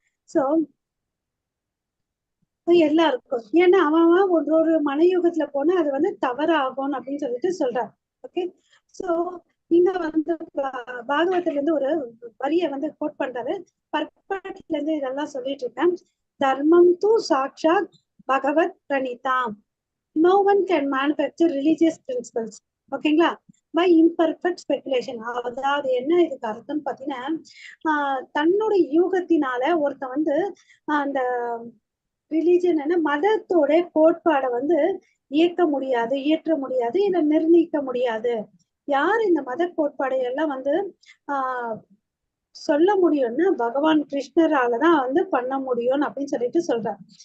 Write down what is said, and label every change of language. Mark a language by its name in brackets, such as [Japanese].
[Tamil] So எல்லாருக்கும். ஏன்னா அவன் ஒரு மனயுகத்துல போனா அது வந்து தவறாகும் அப்படின்னு சொல்லிட்டு சொல்றாரு. ஓகே. சோ இங்க வந்து பாகவத்துல இருந்து ஒரு வரிய வந்து கோட் பண்றாரு. பர்பட்ல இருந்து இதெல்லாம் சொல்லிட்டு இருக்கேன். [Sanskrit] தர்மம் தூ சாக்ஷாத் பகவத் பிரணீதாம். [English] No one can manufacture religious principles. ஓகேங்களா? By imperfect speculation. [Tamil] அதாவது என்ன இதுக்கு அர்த்தம் பாத்தீங்கன்னா, தன்னுடைய யூகத்தினால ஒருத்தன் வந்து அந்த ரிலிஜன் என்ன மதத்தோட கோட்பாடை வந்து இயற்ற முடியாது, இதை நிர்ணயிக்க முடியாது. யார் இந்த மத கோட்பாடை எல்லாம் வந்து சொல்ல முடியும்னா பகவான் கிருஷ்ணராலதான் வந்து பண்ண முடியும் அப்படின்னு சொல்லிட்டு சொல்றாரு.